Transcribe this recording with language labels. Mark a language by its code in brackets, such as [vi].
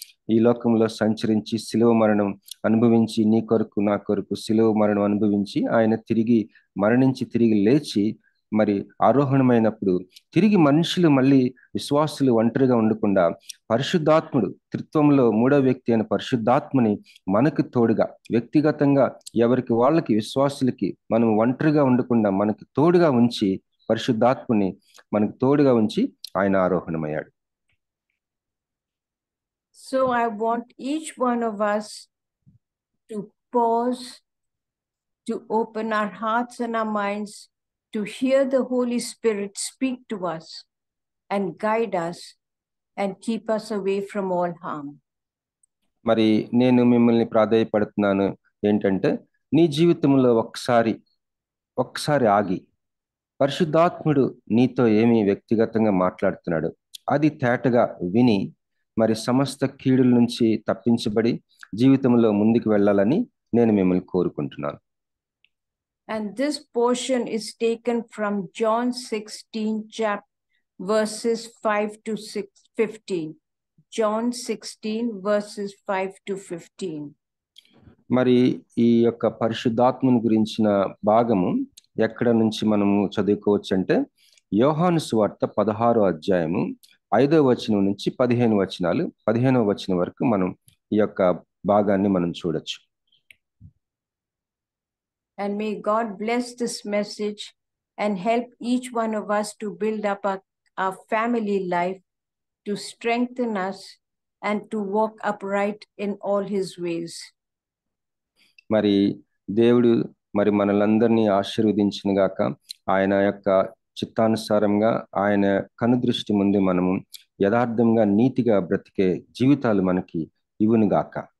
[te] ఈ లోకంలో సంచరించి శిలువ మరణం అనుభవించి, నీ కొరకు నా కొరకు శిలువ మరణం అనుభవించి ఆయన తిరిగి మరణించి తిరిగి లేచి మరి ఆరోహణమైనప్పుడు తిరిగి మనుషులు మళ్ళీ విశ్వాసులు ఒంటరిగా ఉండకుండా పరిశుద్ధాత్ముడు, త్రిత్వంలో మూడో వ్యక్తి అయిన పరిశుద్ధాత్మని మనకు తోడుగా వ్యక్తిగతంగా ఎవరికి వాళ్ళకి విశ్వాసులకి మనం ఒంటరిగా ఉండకుండా మనకు తోడుగా ఉంచి, పరిశుద్ధాత్మని మనకు తోడుగా ఉంచి ఆయన ఆరోహణమయ్యాడు. [en] So I want each one of us to pause, to open our hearts and our minds to hear the Holy Spirit speak to us and guide us and keep us away from all harm. [te] మరి నేను మిమ్మల్ని ప్రాధేయపడుతున్నాను ఏంటంటే, నీ జీవితంలో ఒక్కసారి ఆగి పరిశుద్ధాత్ముడు నీతో ఏమి వ్యక్తిగతంగా మాట్లాడుతున్నాడు అది తేటగా విని మరి సమస్త కీడుల నుంచి తప్పించబడి జీవితంలో ముందుకు వెళ్ళాలని నేను మిమ్మల్ని కోరుకుంటున్నాను. [en] And this portion is taken from John 16 verses 5 to 15. John 16 verses 5 to 15. [te] మరి ఈ యొక్క పరిశుద్ధాత్మని గురించిన భాగము ఎక్కడ నుంచి మనము చదువుకోవచ్చు అంటే, యోహాను సువార్త 16వ అధ్యాయము 5వ వచనం నుంచి 15వ వచనం వరకు మనం ఈ యొక్క భాగాన్ని మనం చూడొచ్చు. [en] And may God bless this message and help each one of us to build up our family life, to strengthen us and to walk upright in all his ways. [te] మరి దేవుడు మరి మనలందరినీ ఆశీర్వదించును గాక. ఆయన యొక్క చిత్తానుసారంగా ఆయన కనుదృష్టి ముందు మనము యథార్థంగా నీతిగా బ్రతికే జీవితాలు మనకి ఇవ్వును గాక.